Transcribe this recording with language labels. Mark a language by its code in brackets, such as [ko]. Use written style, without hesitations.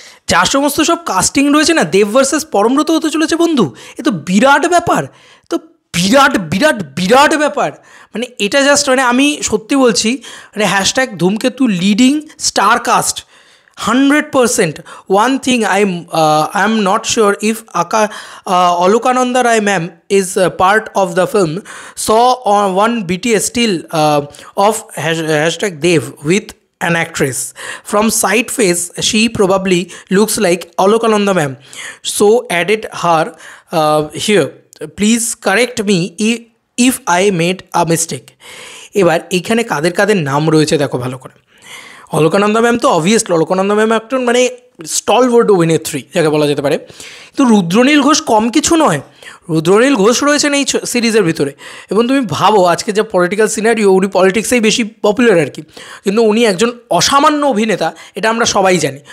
[bn] যা সমস্ত সব কাস্টিং রয়েছে না, দেব ভার্সেস পরমব্রত হতে চলেছে বন্ধু, এ তো বিরাট ব্যাপার, তো বিরাট বিরাট বিরাট ব্যাপার। মানে এটা জাস্ট মানে আমি সত্যি বলছি, মানে হ্যাশট্যাগ ধূমকেতু leading star caste 100%. [en] One thing I am not sure if Alokananda Rai ma'am is part of the film. Saw one BTS still of hashtag Dev with an actress. From side face, she probably looks like Alokananda ma'am. So added her here. Please correct me if I made a mistake. [bn] এবার এইখানে কাদের কাদের নাম রয়েছে দেখো ভালো করে। Alaknanda ma'am তো obviously, Alaknanda ma'am একজন মানে স্টলওয়ার্ড অভিনেত্রী যাকে বলা যেতে পারে, কিন্তু রুদ্রনীল ঘোষ কম কিছু নয়। রুদ্রনীল ঘোষ রয়েছেন এই সিরিজের ভিতরে, এবং তুমি ভাবো আজকে যে পলিটিক্যাল সিনারিও, উনি পলিটিক্সেই বেশি পপুলার আর কি, কিন্তু উনি একজন অসামান্য অভিনেতা, এটা আমরা সবাই জানি।